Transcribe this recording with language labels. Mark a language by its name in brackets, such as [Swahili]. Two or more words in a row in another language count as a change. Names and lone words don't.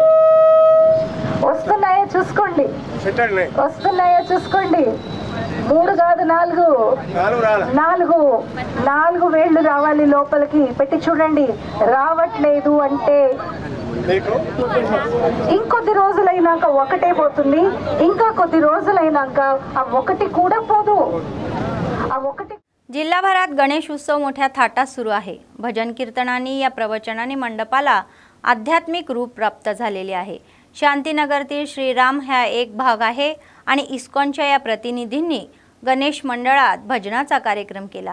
[Telugu] వస్తున్నాయో చూసుకోండి, 3 కాదు 4 వేళ్ళు రావాలి లోపలికి. పెట్టి చూడండి. రావట్లేదు అంటే ఇంకొద్ది రోజులైనాక ఒకటే పోతుంది, ఇంకా కొద్ది రోజులైనాక ఆ ఒకటి కూడా పోదు. [Marathi] जिल्हाभरात गणेश उत्सव मोठ्या थाटात सुरू आहे. भजन कीर्तनांनी या प्रवचनांनी मंडपाला आध्यात्मिक रूप प्राप्त झालेले आहे. शांतीनगरतील श्रीराम हा एक भाग आहे आणि इस्कॉनच्या या प्रतिनिधींनी गणेश मंडळात भजनाचा कार्यक्रम केला.